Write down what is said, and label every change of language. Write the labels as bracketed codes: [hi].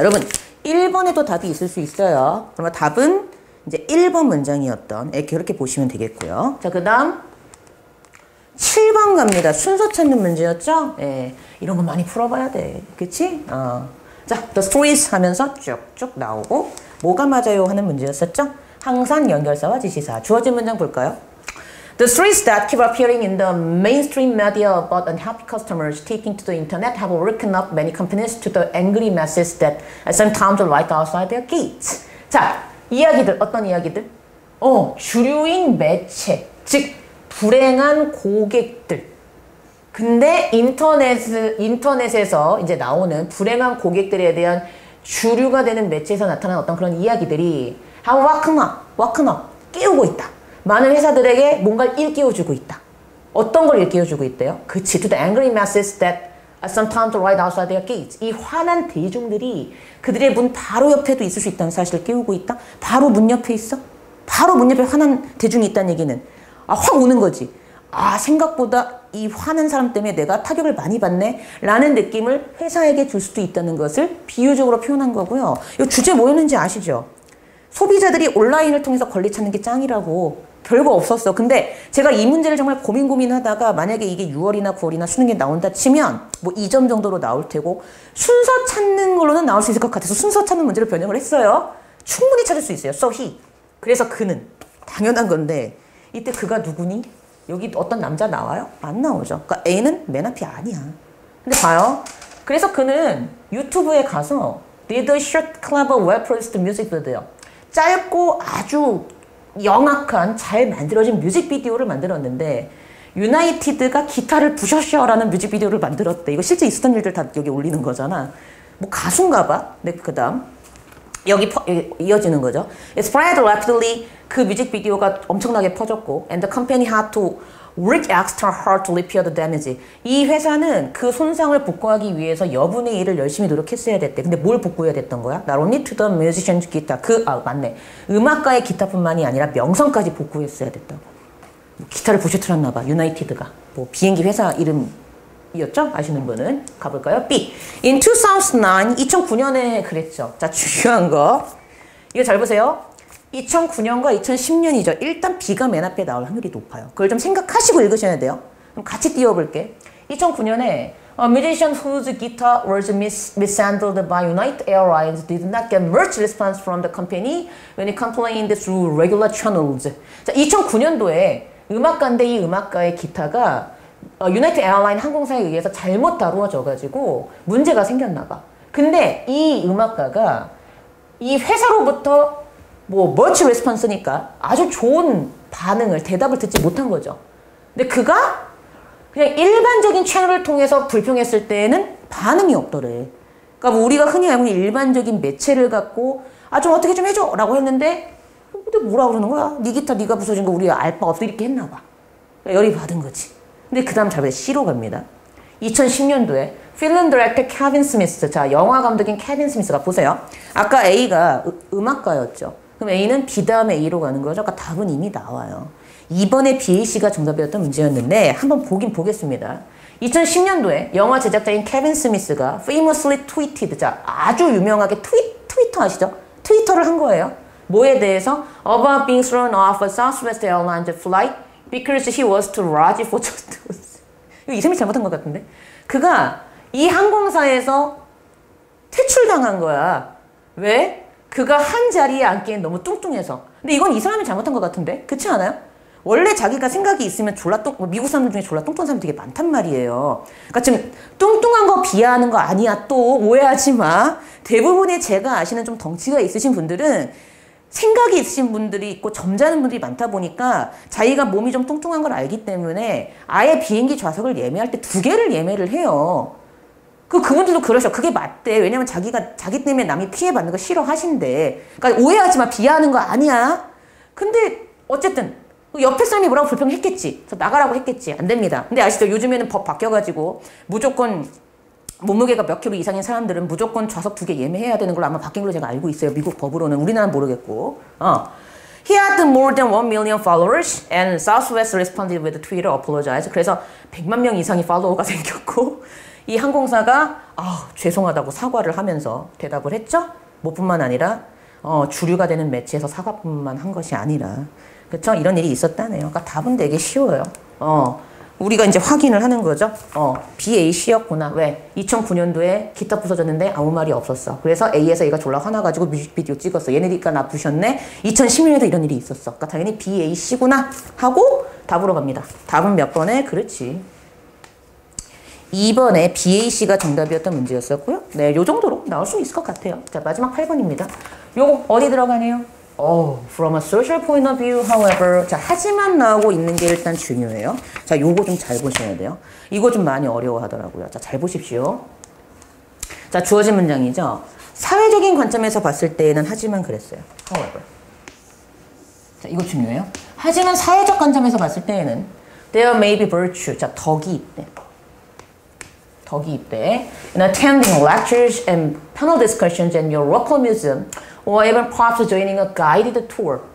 [ko] 여러분 1번에도 답이 있을 수 있어요. 그러면 답은 이제 1번 문장이었던 이렇게 보시면 되겠고요. 자, 그 다음 7번 갑니다. 순서 찾는 문제였죠? 예, 이런 거 많이 풀어봐야 돼. 그치? 자, [en] the stories [ko] 하면서 쭉쭉 나오고 뭐가 맞아요 하는 문제였었죠? 항상 연결사와 지시사. 주어진 문장 볼까요? [en] The stories that keep appearing in the mainstream media about unhappy customers taking to the internet have woken up many companies to the angry masses that sometimes right outside their gates. [ko] 자, 이야기들, 어떤 이야기들? 주류인 매체, 즉 불행한 고객들. 근데 인터넷에서 이제 나오는 불행한 고객들에 대한 주류가 되는 매체에서 나타나는 어떤 그런 이야기들이 [en] have woken up, [ko] 깨우고 있다. 많은 회사들에게 뭔가를 일깨워주고 있다. 어떤 걸 일깨워주고 있대요? 그치, [en] to the angry masses that sometimes right outside their gates. [ko] 이 화난 대중들이 그들의 문 바로 옆에도 있을 수 있다는 사실을 깨우고 있다. 바로 문 옆에 있어? 바로 문 옆에 화난 대중이 있다는 얘기는 확 오는 거지. 생각보다 이 화난 사람 때문에 내가 타격을 많이 받네 라는 느낌을 회사에게 줄 수도 있다는 것을 비유적으로 표현한 거고요. 이 주제 뭐였는지 아시죠? 소비자들이 온라인을 통해서 권리 찾는 게 짱이라고. 별거 없었어. 근데 제가 이 문제를 정말 고민하다가 만약에 이게 6월이나 9월이나 수능에 나온다 치면 뭐 2점 정도로 나올 테고 순서 찾는 걸로는 나올 수 있을 것 같아서 순서 찾는 문제로 변형을 했어요. 충분히 찾을 수 있어요. [en] So he. [ko] 그래서 그는. 당연한 건데 이때 그가 누구니? 여기 어떤 남자 나와요? 안 나오죠. 그러니까 A는 맨 앞이 아니야. 근데 봐요. 그래서 그는 유튜브에 가서 [en] did a short, clever, well-produced music video. [ko] 짧고 아주 영악한 잘 만들어진 뮤직비디오를 만들었는데 유나이티드가 기타를 부셔셔라는 뮤직비디오를 만들었대. 이거 실제 있었던 일들 다 여기 올리는 거잖아. 뭐 가수인가 봐. 네, 그 다음 여기 이어지는 거죠. [en] It spread rapidly. [ko] 그 뮤직비디오가 엄청나게 퍼졌고 [en] and the company had to work extra hard to repair the damage. [ko] 이 회사는 그 손상을 복구하기 위해서 여분의 일을 열심히 노력했어야 됐대. 근데 뭘 복구해야 됐던 거야? [en] Not only to the musician's guitar. [ko] 맞네. 음악가의 기타뿐만이 아니라 명성까지 복구했어야 됐다고. 뭐 기타를 부셔뜨렸나 봐. 유나이티드가. 뭐 비행기 회사 이름 이었죠? 아시는 분은 가볼까요? B. [en] In 2009, [ko] 2009년에 그랬죠. 자, 중요한 거. 이거 잘 보세요. 2009년과 2010년이죠. 일단 B가 맨 앞에 나올 확률이 높아요. 그걸 좀 생각하시고 읽으셔야 돼요. 그럼 같이 띄워볼게. 2009년에 [en] A musician whose guitar was mishandled by United Airlines did not get much response from the company when he complained through regular channels. [ko] 자, 2009년도에 음악가인데 이 음악가의 기타가 유나이티드 에어라인 항공사에 의해서 잘못 다루어져가지고 문제가 생겼나 봐. 근데 이 음악가가 이 회사로부터 뭐 머치 레스폰스니까 아주 좋은 반응을 대답을 듣지 못한 거죠. 근데 그가 그냥 일반적인 채널을 통해서 불평했을 때에는 반응이 없더래. 그러니까 뭐 우리가 흔히 알고 있는 일반적인 매체를 갖고 아 좀 어떻게 좀 해줘 라고 했는데 근데 뭐라 그러는 거야? 네 기타 네가 부서진 거 우리 알 바 없어 이렇게 했나 봐. 그러니까 열이 받은 거지. 근데 그 다음 잘 보세요. C로 갑니다. 2010년도에 필름 디렉터 케빈 스미스. 자, 영화 감독인 케빈 스미스가 보세요. 아까 A가 음악가였죠. 그럼 A는 B 다음에 A로 가는 거죠. 아까 답은 이미 나와요. 이번에 BAC가 정답이었던 문제였는데 한번 보긴 보겠습니다. 2010년도에 영화 제작자인 케빈 스미스가 [en] famously tweeted, [ko] 자, 아주 유명하게 트위터 아시죠? 트위터를 한 거예요. 뭐에 대해서? [en] About being thrown off a Southwest Airlines flight because he was too large for just [ko] 이거 이름이 잘못한 것 같은데? 그가 이 항공사에서 퇴출당한 거야. 왜? 그가 한 자리에 앉기엔 너무 뚱뚱해서. 근데 이건 이 사람이 잘못한 것 같은데? 그렇지 않아요? 원래 자기가 생각이 있으면 미국 사람들 중에 졸라 뚱뚱한 사람 되게 많단 말이에요. 그러니까 지금 뚱뚱한 거 비하하는 거 아니야. 또 오해하지 마. 대부분의 제가 아시는 좀 덩치가 있으신 분들은 생각이 있으신 분들이 있고 점잖은 분들이 많다 보니까 자기가 몸이 좀 뚱뚱한 걸 알기 때문에 아예 비행기 좌석을 예매할 때 2개를 예매를 해요. 그분들도 그러셔. 그게 맞대. 왜냐면 자기 때문에 남이 피해받는 거 싫어하신대. 그러니까 오해하지 마. 비하하는 거 아니야. 근데 어쨌든 옆에 사람이 뭐라고 불평했겠지. 그래서 나가라고 했겠지. 안 됩니다. 근데 아시죠? 요즘에는 법 바뀌어가지고 무조건 몸무게가 몇 킬로 이상인 사람들은 무조건 좌석 2개 예매해야 되는 걸로 아마 바뀐 걸로 제가 알고 있어요. 미국 법으로는. 우리나라는 모르겠고. [en] He had more than 1 million followers and Southwest responded with Twitter apologize. [ko] 그래서 100만 명 이상의 팔로워가 생겼고 이 항공사가 죄송하다고 사과를 하면서 대답을 했죠. 뭐뿐만 아니라 주류가 되는 매체에서 사과뿐만 한 것이 아니라 그렇죠? 이런 일이 있었다네요. 그러니까 답은 되게 쉬워요. 우리가 이제 확인을 하는 거죠. BAC였구나. 왜? 2009년도에 기타 부서졌는데 아무 말이 없었어. 그래서 A에서 얘가 졸라 화나가지고 뮤직비디오 찍었어. 얘네니까 나 부셨네. 2010년에도 이런 일이 있었어. 그러니까 당연히 BAC구나 하고 답으로 갑니다. 답은 몇 번에? 그렇지. 2번에 BAC가 정답이었던 문제였었고요. 네, 요 정도로 나올 수 있을 것 같아요. 자, 마지막 8번입니다. 요거 어디 들어가네요? [en] From a social point of view, however. [ko] 자, 하지만 나오고 있는 게 일단 중요해요. 자, 요거 좀 잘 보셔야 돼요. 이거 좀 많이 어려워하더라고요. 자, 잘 보십시오. 자, 주어진 문장이죠. 사회적인 관점에서 봤을 때에는 하지만 그랬어요. [en] However. [ko] 자, 이거 중요해요. 하지만 사회적 관점에서 봤을 때에는 [en] there may be virtue. [ko] 자, 덕이 있대. 덕이 있대. [en] In attending lectures and panel discussions in your local museum, or even perhaps joining a guided tour.